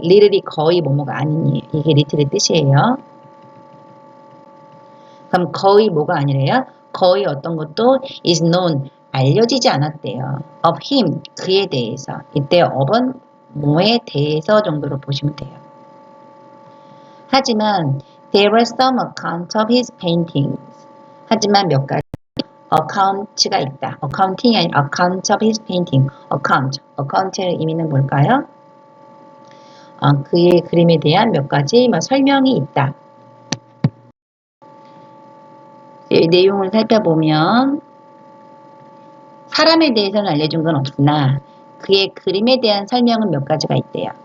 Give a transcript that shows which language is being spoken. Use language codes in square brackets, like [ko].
[ko] little이 거의 뭐뭐가 아니니 이게 little의 뜻이에요. 그럼 거의 뭐가 아니래요? 거의 어떤 것도 is known, 알려지지 않았대요. of him, 그에 대해서. 이때 of은 뭐에 대해서 정도로 보시면 돼요. [en] 하지만 there are some accounts of his paintings. [ko] 하지만 몇 가지 account가 있다. [en] accounting이 아니라 account of his painting. [ko] account의 의미는 뭘까요? 그의 그림에 대한 몇 가지 설명이 있다. 내용을 살펴보면 사람에 대해서는 알려준 건 없으나 그의 그림에 대한 설명은 몇 가지가 있대요.